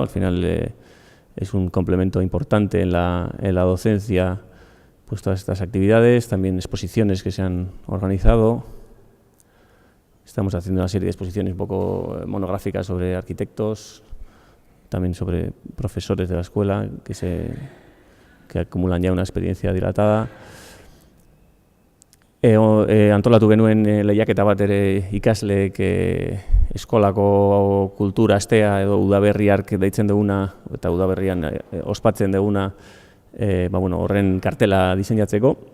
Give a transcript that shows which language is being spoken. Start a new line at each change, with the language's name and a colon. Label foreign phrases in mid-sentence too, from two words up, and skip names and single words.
Spanish: Al final es un complemento importante en la docencia, pues todas estas actividades, también exposiciones que se han organizado. Estamos haciendo una serie de exposiciones un poco monográficas sobre arquitectos, también sobre profesores de la escuela que acumulan ya una experiencia dilatada.
Basque: Antolatu genuen lehiaketa bat ere ikasleek eskolako kultura astea edo udaberriak deitzen duguna, eta udaberrian ospatzen duguna, horren kartela diseinatzeko.